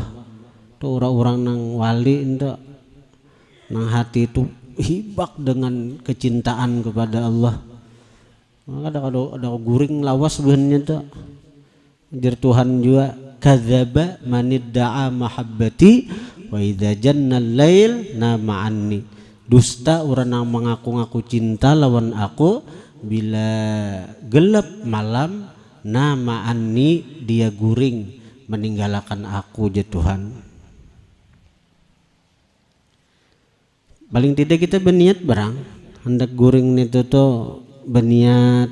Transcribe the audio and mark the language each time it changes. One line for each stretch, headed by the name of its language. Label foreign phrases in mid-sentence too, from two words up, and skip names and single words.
Banjar: Tuh orang-orang nang wali ndak, nang hati itu hibak dengan kecintaan kepada Allah. Ada guring lawas sebenarnya tuh. Jar Tuhan juga
Arabic: كذب من ادعى محبتي وإذا جنه الليل نام عني.
Banjar: Dusta orang yang mengaku-ngaku cinta lawan aku, bila gelap malam
Arabic: نام عني
Banjar: dia guring meninggalkan aku ya Tuhan. Paling tidak kita berniat barang hendak guring itu tuh berniat.